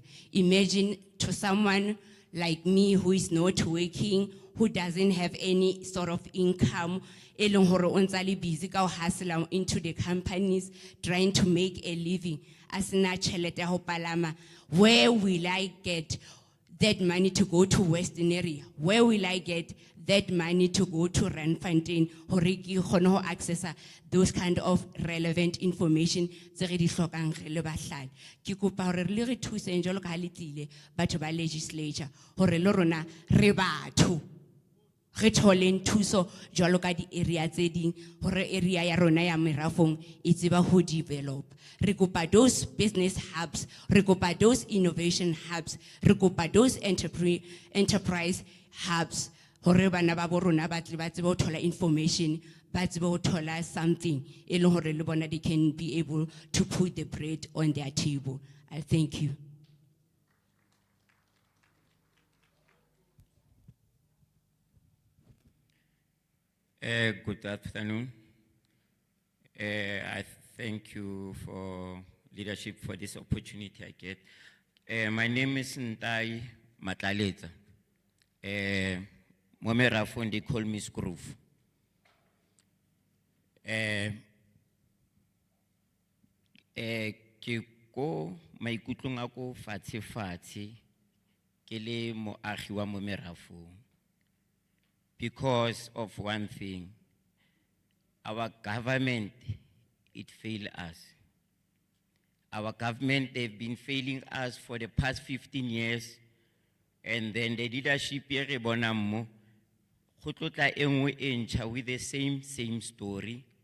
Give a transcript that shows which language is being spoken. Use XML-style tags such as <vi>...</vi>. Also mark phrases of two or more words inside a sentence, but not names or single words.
<en>Imagine to someone like me who is not working, who doesn't have any sort of income, busy hustle into the companies, trying to make a living. Where will I get that money to go to western area? Where will I get that money to go to Randfontein?</en> <st>Horiki hono</st> <en>access those kind of relevant information.</en> <st>Ki kopa hore le re thuse njalo ka le tlile batho ba legislature hore le rona re batho re tholeng thuso jwalo ka di area tse ding hore area ya rona ya Mirafong e tseba ho develop. Re kopa</st> <en>those business hubs,</en> <st>re kopa</st> <en>those innovation hubs,</en> <st>re kopa</st> <en>those enterprise hubs</en> <st>hore bana ba bo rona ba tle ba tsebe ho thola information, ba tsebe ho thola something e leng hore le bona</st> <en>they can be able to put the bread on their table. I thank you. Good afternoon. I thank you for leadership for this opportunity I get. My name is Ntai Matlaleta. Momerafon, they call me Scroof.</en> <st>Ke ko maikutlong a ko fatshe ke le moagi wa Momerafon.</st> <en>Because of one thing, our government, it failed us. Our government, they've been failing us for the past 15 years, and then the leadership here, Bonamo, with the same story.</en>